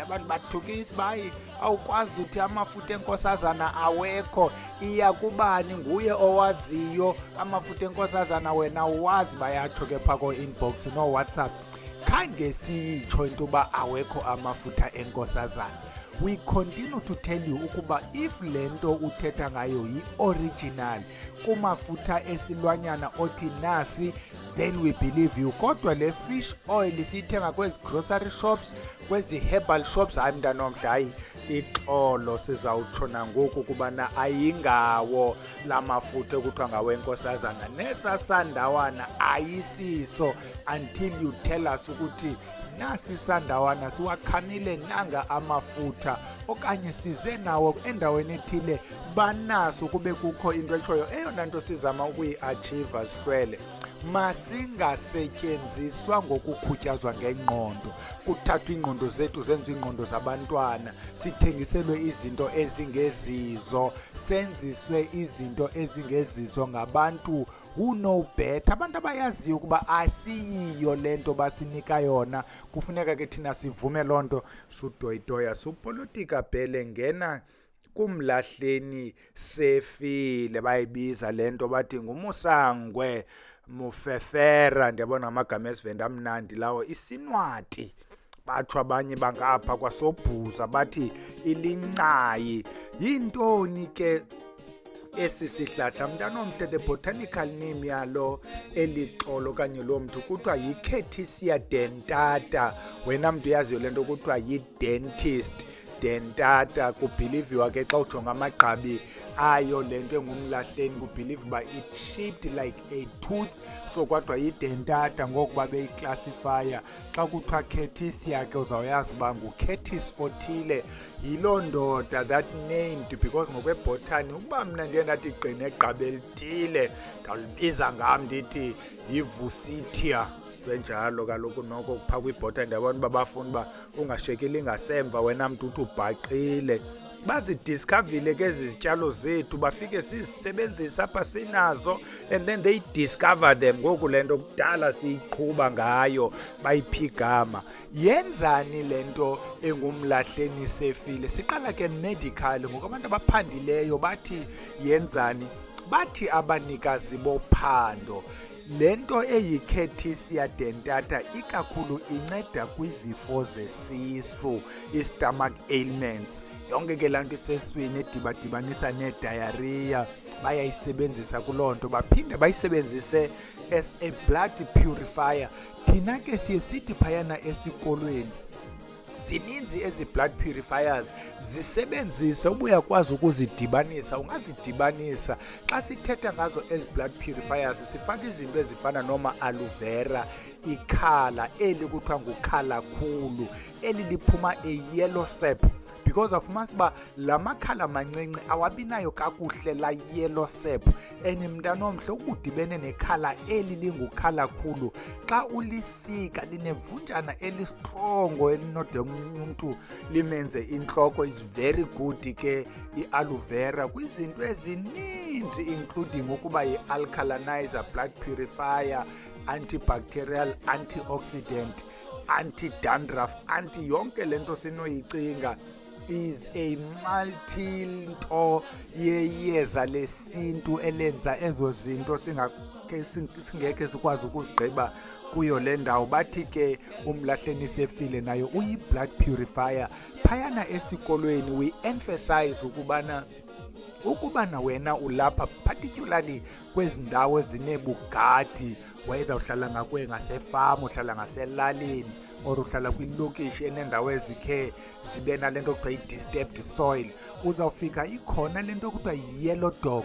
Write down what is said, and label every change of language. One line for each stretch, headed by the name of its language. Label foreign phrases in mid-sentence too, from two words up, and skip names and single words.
Xhosa: Abantu bathukisa bayi awukwazi uthi amafutha enkosazana awekho, iya kubani, nguye owaziyo amafutha enkosazana wena uwazi. Bayatsho ke phaa ko-inbox no-WhatsApp khange siyitsho into yoba awekho amafutha enkosazana.
English: We continue to tell you
Xhosa: ukuba if le nto uthetha ngayo yi-original kumafutha esilwanyana othi nasi,
English: then we believe you.
Xhosa: Kodwa le
English: fish oil
Xhosa: siyithenga kwezi
English: grocery shops,
Xhosa: kwezi
English: herbal shops,
Xhosa: hayi mntanomhle, hayi ixolo sizawutsho nangoku ukubana ayingawo la mafutha ekuthiwa ngawenkosazana. Nesasandawana ayisiso
English: until you tell us
Xhosa: ukuthi nasi sandawana siwakhamile nanga amafutha okanye size nawo endaweni ethile banaso kube kukho into etshoyo. Eyona nto sizama ukuyi-achieve sihlwele masingasetyenziswa ngokukhutyazwa ngengqondo, kuthathwa iingqondo zethu zenziwe iingqondo zabantwana, sithengiselwe izinto ezingezizo, senziswe izinto ezingezizo ngabantu
English: who know better,
Xhosa: abantu abayaziyo ukuba asiyiyo le nto basinika yona. Kufuneka ke thina sivume loo nto. Sudoyitoya supolitika bhele, ngena kumlahleni sefile, bayibiza le nto bathi ngumusangwe mufefera, ndiyabona amagama esivenda amnandi lawo. Isinwati batsho abanye bangapha kwasobhuza bathi ilincayi. Yintoni ke esi sihlahla mntanomhle?
English: The botanical name
Xhosa: yalo elixolo okanye loo mntu kuthiwa yi-Cetisia dentata. Wena mntu uyaziyo le nto kuthiwa yi-dentist dentata. Kubhiliviwa ke xa ujonga amagqabi ayo le nto engumlahleni, kubhiliva uba
English: it shaped like a tooth,
Xhosa: so kwathiwa yidentata ngokuba beyiclassifya. Xa kuthiwa Cetisia ke uzawuyazi uba nguCetis othile, yiloo ndoda
English: that named,
Xhosa: because ngokwebhotani ukuba mna ndiye ndathi gqine egqabi elithile ndawulibiza ngam ndithi yivusitia. Njalo kaloku noko kupha kwibhotani ndiyabona uba bafuna uba ungashekeli ngasemva, wena mntu uthi ubhaqile. Bazidiscavile ke ezi zityalo zethu, bafike sizisebenzisa apha sinazo,
English: and then they discover them.
Xhosa: Ngoku le nto kudala siyiqhuba ngayo, bayiphi igama. Yenzani le nto engumlahleni sefile? Siqala ke medical, ngoku abantu abaphandileyo bathi yenzani. Bathi abanikazi bophando le nto eyi-Cetisia dentata ikakhulu inceda kwizifo zesisu, i-
English: stomach ailments.
Xhosa: Yonke ke laa nto iseswini edibadibanisa neediarrhea bayayisebenzisa kuloo nto. Baphinde bayisebenzise
English: as a blood purifier.
Xhosa: Thina ke siye sithi phayana esikolweni zininzi ezi
English: blood purifiers,
Xhosa: zisebenzise uba uyakwazi ukuzidibanisa. Ungazidibanisa xa sithetha ngazo ezi
English: blood purifiers,
Xhosa: sifaka izinto ezifana noma-aloe vera, ikhala eli kuthiwa ngukhala khulu, eli liphuma a-
English: yellow sap,
Xhosa: because afumanisa uba la makhala mancinci awabinayo kakuhle la
English: yellow sap.
Xhosa: And mntanomhle ukuba udibene nekhala eli lingukhala khulu, xa ulisika linevunjana elistrongo elinode umntu limenze intloko.
English: Is very good
Xhosa: ke i-aloe vera kwizinto ezininzi, including ukuba yi-alkalinizer,
English: blood purifier, antibacterial, antioxidant, anti-dandruff,
Xhosa: yonke le nto sinoyicinga.
English: Is a
Xhosa: multi-nto yeyeza lesintu elenza ezo zinto singekhe sikwazi ukuzigqiba kuyo le ndawo. Bathi ke umlahleni sefile nayo uyi-blood purifier. Phayana esikolweni
English: we emphasize
Xhosa: ukubana wena ulapha particularly kwezi ndawo ezinebugadi, whether uhlala ngasefama, uhlala ngaselalini, or uhlala kwilokishi eneendawo ezikhe zibe nale nto kuthiwa yi-
English: disturbed soil,
Xhosa: uzawufika ikhona le nto kuthiwa yi-
English: yellow dog.